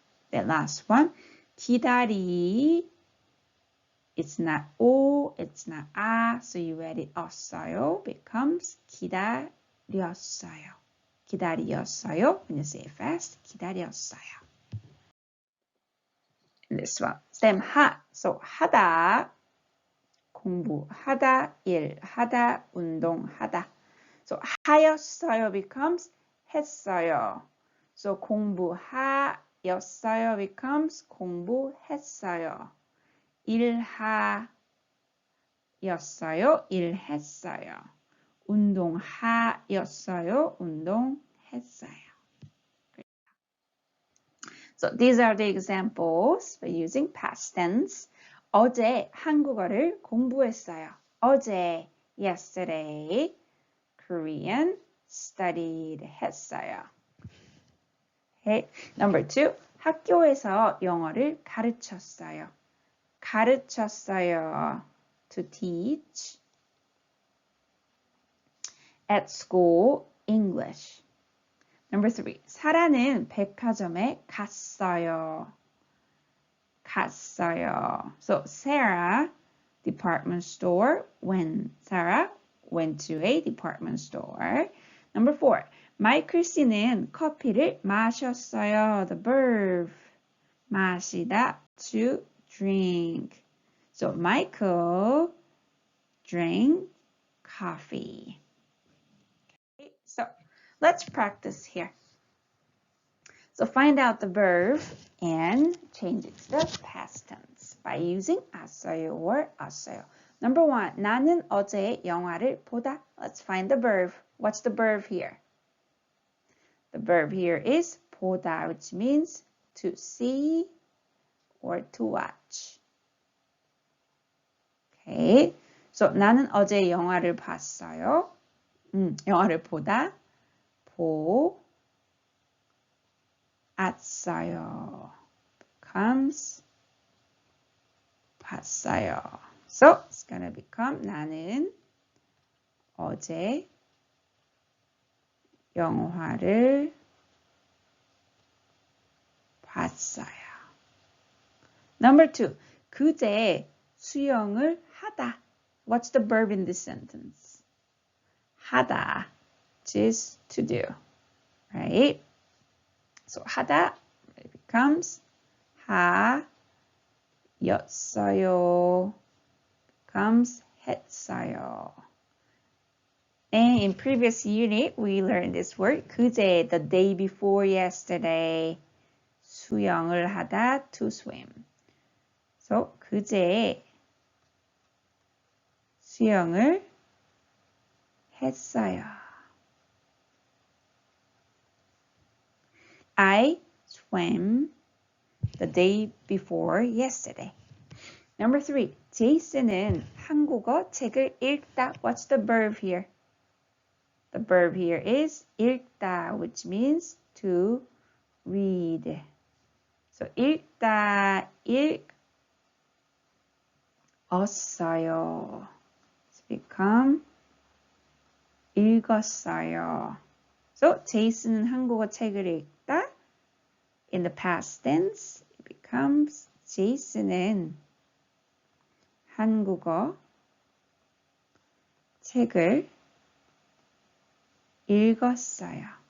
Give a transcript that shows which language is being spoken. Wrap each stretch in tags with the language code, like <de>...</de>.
<en>The last one, 기다리. It's not o, it's not a, so you add it 없어요 becomes 기다렸어요.</en> <ko>기다렸어요.</ko> <en>When you say it fast, 기다렸어요. And this one, stem 하.</en> <ko>So 하다, 공부하다, 일하다, 운동하다.</ko> <en>So 하였어요 becomes 했어요. So 공부하였어요 becomes 공부했어요.</en> <ko>일하였어요, 일했어요. 운동하였어요, 운동했어요.</ko> <en>So these are the examples by using past tense.</en> <ko>어제 한국어를 공부했어요.</ko> <en>어제, yesterday. Korean, studied, 했어요. Okay.</en> <ko>Number 2, 학교에서 영어를 가르쳤어요.</ko> <en>가르쳤어요. To teach. At school, English.</en> <ko>Number 3, 사라는 백화점에 갔어요. 갔어요.</ko> <en>So Sarah, department store, when Sarah went to a department store.</en> <ko>Number 4, 마이클 씨는 커피를 마셨어요.</ko> <en>The verb, 마시다, to drink. So Michael drank coffee. Okay, so let's practice here. So find out the verb and change it to the past tense by using 왔어요 or 왔어요.</en> <ko>Number 1, 나는 어제 영화를 보다.</ko> <en>Let's find the verb. What's the verb here? The verb here is 보다, which means to see or to watch.</en> <ko>Okay, so 나는 어제 영화를 봤어요. 영화를 보다 보았어요. becomes 봤어요.</ko> <en>So it's gonna become</en> <ko>나는 어제 영화를 봤어요. Number 2, 그제 수영을 하다.</ko> <en>What's the verb in this sentence? 하다, which is to do, right? So 하다 it becomes 하였어요, becomes 했어요. And in previous unit, we learned this word, 그제, the day before yesterday.</en> <ko>수영을 하다, to swim. So, 그제 수영을 했어요.</ko> <en>I swam the day before yesterday.</en> <ko>Number 3, 제이슨은 한국어 책을 읽다.</ko> <en>What's the verb here? The verb here is 읽다, which means to read.</en> <ko>So 읽다, 읽었어요.</ko> <en>It's become 읽었어요.</en> <ko>So 제이슨은 한국어 책을 읽다.</ko> <en>In the past tense, it becomes</en> <ko>제이슨은 한국어 책을 읽었어요.</ko>